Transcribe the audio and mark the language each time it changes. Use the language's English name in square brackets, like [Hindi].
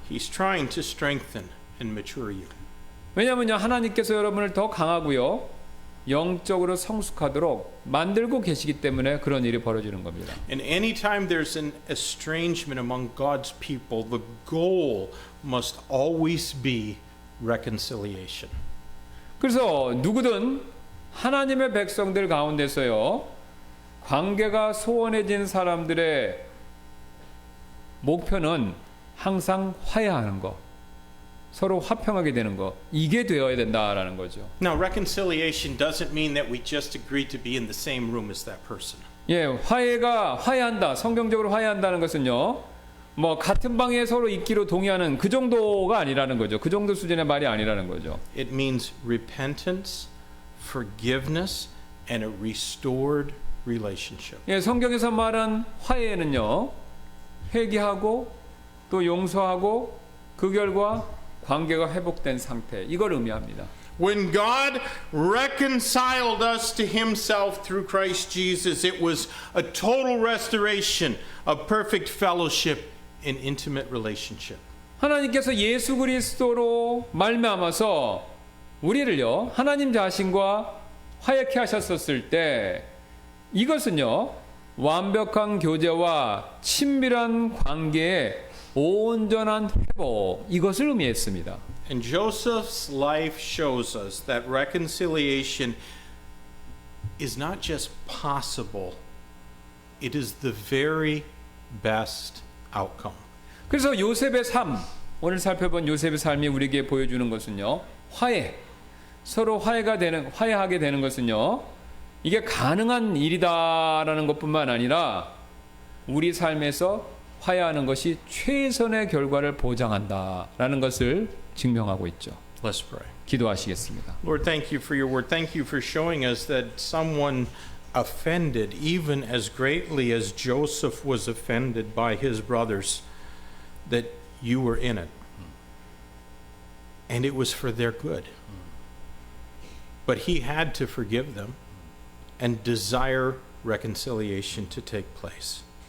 [English] He's trying to strengthen and mature you. [Korean] 왜냐하면요, 하나님께서 여러분을 더 강하고요, 영적으로 성숙하도록 만들고 계시기 때문에 그런 일이 벌어지는 겁니다. [English] And anytime there's an estrangement among God's people, the goal must always be reconciliation. [Korean] 그래서 누구든 하나님의 백성들 가운데서요, 관계가 소원해진 사람들의 목표는 항상 화해하는 거, 서로 화평하게 되는 거, 이게 되어야 된다라는 거죠. [English] Now, reconciliation doesn't mean that we just agree to be in the same room as that person. [Korean] 예, 화해한다, 성경적으로 화해한다는 것은요, 뭐 같은 방에 서로 있기로 동의하는 그 정도가 아니라는 거죠. 그 정도 수준의 말이 아니라는 거죠. [English] It means repentance, forgiveness, and a restored relationship. [Korean] 예, 성경에서 말한 화해는요, 회개하고 또 용서하고 그 결과 관계가 회복된 상태, 이걸 의미합니다. [English] When God reconciled us to himself through Christ Jesus, it was a total restoration of perfect fellowship and intimate relationship. [Korean] 하나님께서 예수 그리스도로 말미암아서 우리를요 하나님 자신과 화해케 하셨었을 때 이것은요 완벽한 교제와 친밀한 관계의 온전한 회복 이것을 의미했습니다. [English] And Joseph's life shows us that reconciliation is not just possible, it is the very best outcome. [Korean] 그래서 요셉의 삶, 오늘 살펴본 요셉의 삶이 우리에게 보여주는 것은요, 서로 화해하게 되는 것은요, 이게 가능한 일이다라는 것뿐만 아니라 우리 삶에서 화해하는 것이 최선의 결과를 보장한다라는 것을 증명하고 있죠. [English] Let's pray. [Korean] 기도하시겠습니다. [English] Lord, thank you for your word. Thank you for showing us that someone offended even as greatly as Joseph was offended by his brothers, that you were in it. And it was for their good. But he had to forgive them and desire reconciliation to take place.